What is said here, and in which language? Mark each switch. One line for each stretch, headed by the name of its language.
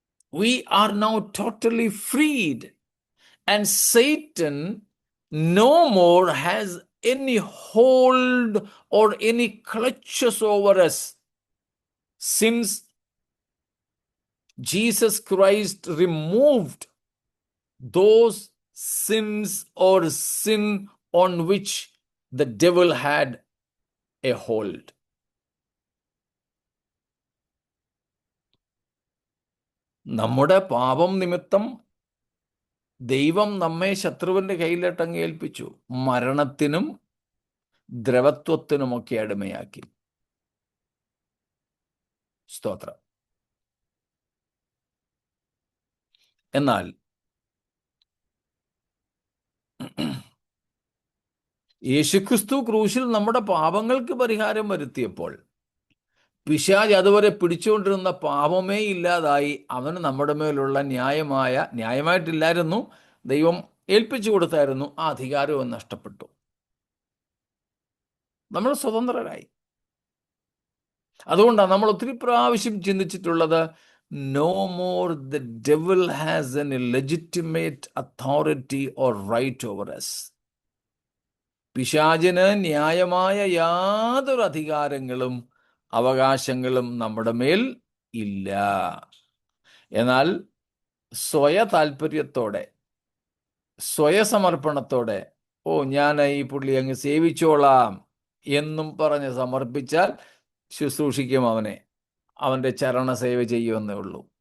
English: we are now totally freed, and Satan no more has any hold or any clutches over us, since Jesus Christ removed those sins or sin on which the devil had a hold.
Malayalam: നമ്മുടെ പാപം നിമിത്തം ദൈവം നമ്മെ ശത്രുവിന്റെ കയ്യിലിട്ടങ്ങ് ഏൽപ്പിച്ചു, മരണത്തിനും ദ്രവത്വത്തിനുമൊക്കെ അടിമയാക്കി. സ്തോത്രം. എന്നാൽ യേശുക്രിസ്തു ക്രൂശിൽ നമ്മുടെ പാപങ്ങൾക്ക് പരിഹാരം വരുത്തിയപ്പോൾ പിശാച് അതുവരെ പിടിച്ചുകൊണ്ടിരുന്ന പാപമേ ഇല്ലാതായി. അവന് നമ്മുടെ മേലുള്ള ന്യായമായിട്ടില്ലായിരുന്നു, ദൈവം ഏൽപ്പിച്ചു കൊടുത്തായിരുന്നു, ആ അധികാരവും നഷ്ടപ്പെട്ടു. നമ്മൾ സ്വതന്ത്രരായി. അതുകൊണ്ടാണ് നമ്മൾ ഒത്തിരി പ്രാവശ്യം ചിന്തിച്ചിട്ടുള്ളത്,
English: no more the devil has any legitimate authority or right over us.
Malayalam: പിശാചിന് ന്യായമായ യാതൊരു അധികാരങ്ങളും അവകാശങ്ങളും നമ്മുടെ മേൽ ഇല്ല. എന്നാൽ സ്വയതാൽപര്യത്തോടെ, സ്വയസമർപ്പണത്തോടെ, ഞാൻ ഈ പുള്ളി അങ്ങ് സേവിച്ചോളാം എന്നും പറഞ്ഞ് സമർപ്പിച്ചാൽ ശുശ്രൂഷിക്കും അവനെ, അവൻ്റെ ചരണസേവ ചെയ്യുമെന്നേ ഉള്ളൂ.